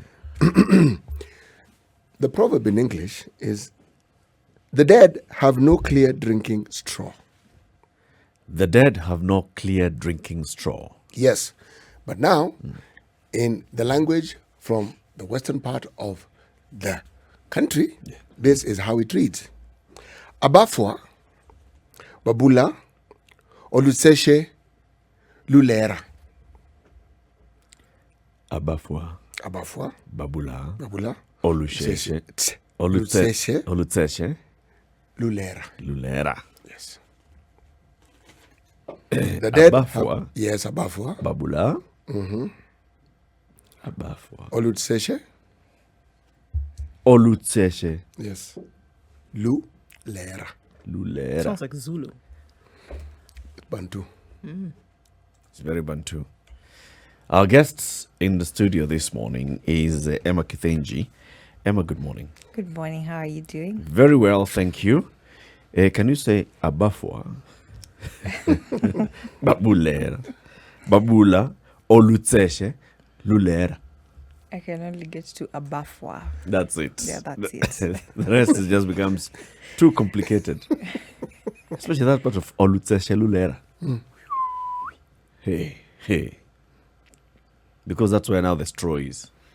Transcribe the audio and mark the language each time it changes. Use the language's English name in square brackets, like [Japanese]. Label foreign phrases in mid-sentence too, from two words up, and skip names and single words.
[English] The proverb in English is, the dead have no clear drinking straw. The dead have no clear drinking straw. Yes, but now, in the language from the western part of the country, this is how it reads. [Luyia] Abafwa, babula, olutseshe, lulera. Abafwa, Abafwa, babula, babula, olutseshe, olutseshe, olutseshe, lulera. lulera. [English] Yes. The dead [Luyia] Abafwa. [English] have, yes, [Luyia] abafwa, Babula. Abafwa. olutseshe, Olutseshe, yes, lulera. lulera. [English] Sounds like Zulu. Bantu. It's very Bantu. Our guests in the studio this morning is Emma Kithinji. Emma, good morning. Good morning. How are you doing? Very well, thank you. Can you say Abafwa? [Luyia] Babulera. Babula. Olutseshe. Lulera. [English] I can only get to Abafwa. That's it. Yeah, that's it. The rest is just becomes too complicated. Especially that part of [Luyia] Olutseshe Lulera. [English] Hey. Because that's where now the straw is.